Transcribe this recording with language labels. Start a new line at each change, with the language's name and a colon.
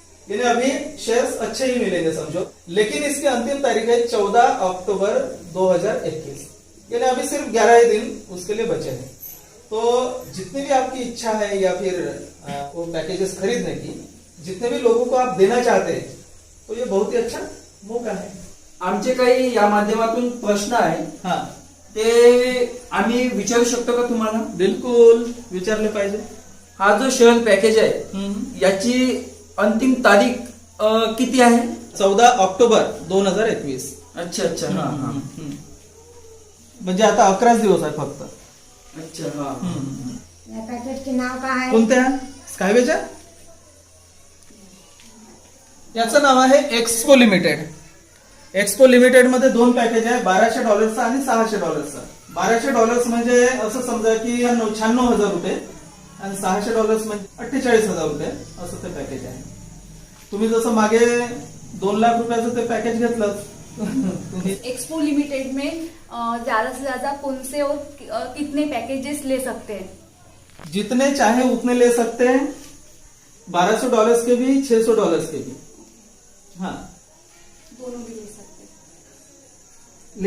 Hindi: यानी अभी शेयर्स अच्छे ही मिलेंगे समझो। लेकिन इसकी अंतिम तारीख है 14 अक्टूबर 2021, यानी अभी सिर्फ 11 ही दिन उसके लिए बचे हैं। तो जितनी भी आपकी इच्छा है या फिर वो पैकेजेस खरीदने की, जितने भी लोगों को आप देना चाहते हैं, तो ये बहुत ही अच्छा मौका है।
Marathi: आमचे काही या माध्यमातून प्रश्न आहे। हाँ, ते आम्ही विचारू शकतो का तुम्हाला? बिलकुल विचारले पाहिजे. हा जो सहल पॅकेज आहे हम्म. याची अंतिम तारीख किती आहे? 14 ऑक्टोबर 2021. अच्छा अच्छा हा हा म्हणजे आता 11 दिवस आहे फक्त. अच्छा हा या पॅकेजचे नाव काय आहे? कोणत्या स्कायवेच्या? याचं नाव आहे एक्सपो लिमिटेड. एक्सपो लिमिटेड मध्ये 2 पॅकेज आहे, $1200 आणि $600. $1200 म्हणजे असं समजा की 96,000 रुपये आणि $600 म्हणजे 48,000 रुपये असं ते पॅकेज आहे. तुम्ही जसं मागे 2 लाख रुपयाचं ते पॅकेज घेतलं तुम्ही.
Hindi: एक्सपो लिमिटेड में ज्यादा से ज्यादा कौन से और कितने पैकेजेस ले सकते हैं? जितने चाहे उतने ले सकते हैं, $1200 के भी, $600 के भी. हाँ, दोनों भी ले सकते हैं.